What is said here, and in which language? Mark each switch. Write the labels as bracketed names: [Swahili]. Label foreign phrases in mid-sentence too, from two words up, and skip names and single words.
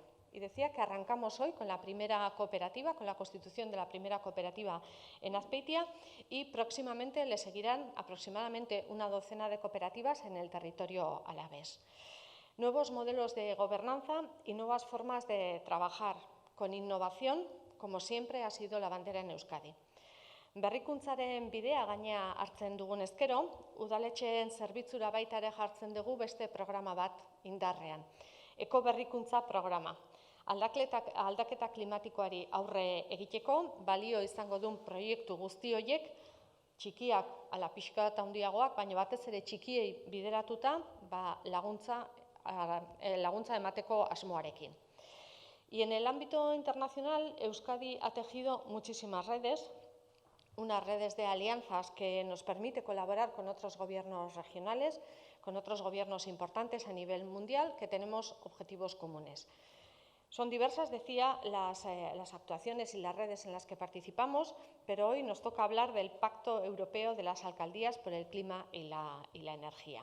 [Spanish] Y decía que arrancamos hoy con la primera cooperativa, con la constitución de la primera cooperativa en Azpeitia, y próximamente le seguirán aproximadamente una docena de cooperativas en el territorio alavés. Nuevos modelos de gobernanza y nuevas formas de trabajar con innovación, como siempre ha sido la bandera en Euskadi. [Basque] Berrikuntzaren bidea gaina hartzen dugun ezkero, udaletxeen zerbitzura baita ere jartzen dugu beste programa bat indarrean. Ekoberrikuntza programa. Aldaketa klimatikoari aurre egiteko, balio izango duen proiektu guzti horiek, txikiak ala pixka eta handiagoak, baina batez ere txikiei bideratuta laguntza emateko asmoarekin. [Spanish] Y en el ámbito internacional, Euskadi ha tejido muchísimas redes, unas redes de alianzas que nos permite colaborar con otros gobiernos regionales, con otros gobiernos importantes a nivel mundial, que tenemos objetivos comunes. Son diversas, decía, las actuaciones y las redes en las que participamos, pero hoy nos toca hablar del Pacto Europeo de las Alcaldías por el Clima y la Energía.